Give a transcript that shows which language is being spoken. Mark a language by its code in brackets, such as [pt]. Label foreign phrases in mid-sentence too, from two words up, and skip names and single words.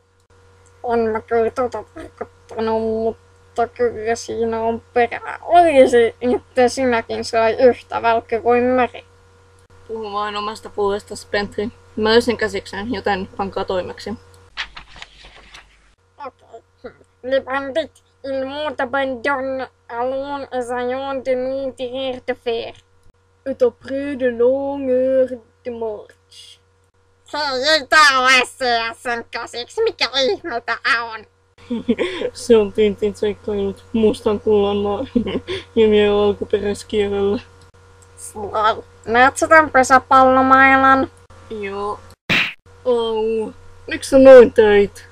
[fi] On mä kyllä tarkoittanut, mutta kyllä siinä on perää. Olisi, että sinäkin sai yhtä välkky kuin Meri. Puhu vain omasta puolestasi, Pentti. Mä löysin käsiksen, joten pankaa toimeksi. Okei. [fr] Les bandits, ils m'ont abandonné. Allons, essayons de nous tirer de fer. Et après de longues heures de marche. [fi] Hei, ei tää ole sen käsiksi. Mikä ihme tää on? Se on Tintin seikkailut mustan kullan maa nimien alkuperäiskielellä. Sly. Näet sä tän pesäpallomailan? Joo. Au. Miks sä noin teit?